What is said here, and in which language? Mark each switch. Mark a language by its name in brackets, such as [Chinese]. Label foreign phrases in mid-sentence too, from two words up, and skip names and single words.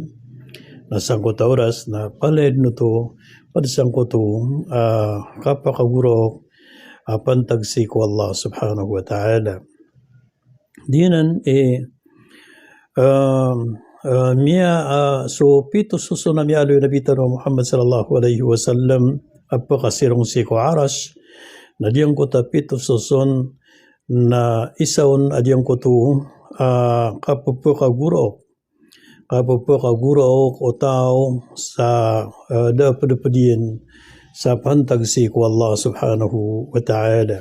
[Maranao] Nasangkuto oras na paled no to. Padisangkuto kapakaguro pantag si ko [Arabic] الله سبحانه وتعالى. [Maranao] Dinan so pito susunod mi alo Nabi Tano Muhammad [Arabic] صلى الله عليه وسلم [Maranao] apakasirong si ko aras na diyang ko ta pito susun na isaon adiyang ko tu kapupakaguro o tao sa dapadapadian sa pantag si ko [Arabic] الله سبحانه وتعالى.